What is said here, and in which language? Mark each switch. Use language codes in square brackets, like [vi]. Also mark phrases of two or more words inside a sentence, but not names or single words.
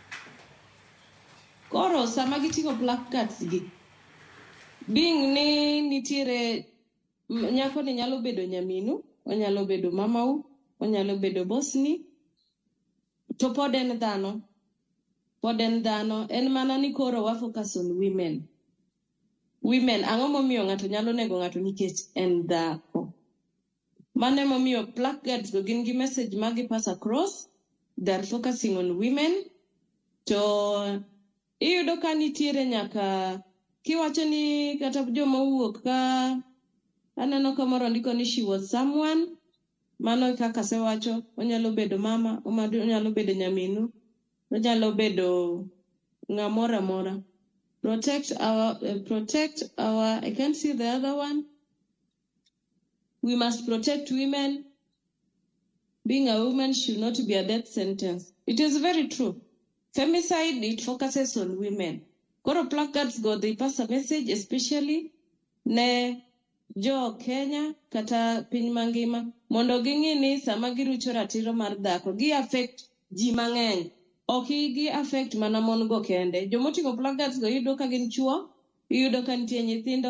[luo] Koro sama giting'o placards gi, being ni nitiere nyako ni nyalo bedo nyaminu, onyalo bedo mamau, onyalo bedo bosni, to pod en dhano. Pod en dhano, en mana ni koro wa [en] focus on women. [luo] Women, ang'o momiyo ng'ato nyalo nego ng'ato nikech en dhako. Mane momiyo placards go gin gi message magi [en] pass across. They're focusing on women. [luo] To iyudo ka nitiere nyaka kiwacho ni kata joma wuok ka aneno kamoro ndiko ni [en] she was someone. [luo] Mano kaka sewacho, onyalo bedo mama, onyalo bedo nyaminu, onyalo bedo ng'amora mora. [en] Protect our, I can't see the other one. We must protect women. Being a woman should not be a death sentence. It is very true. Femicide, it focuses on women. [luo] Koro placards go, [en] they pass a message, especially [luo] ne jo Kenya kata piny mangima. Mondo ging'i ni sama girucho ratiro mar dhako, gi affect ji mang'eny. Ok gi affect mana mon go kende. Jomoting'o placards go yudo ka gin chuo, yudo ka nitie nyithindo.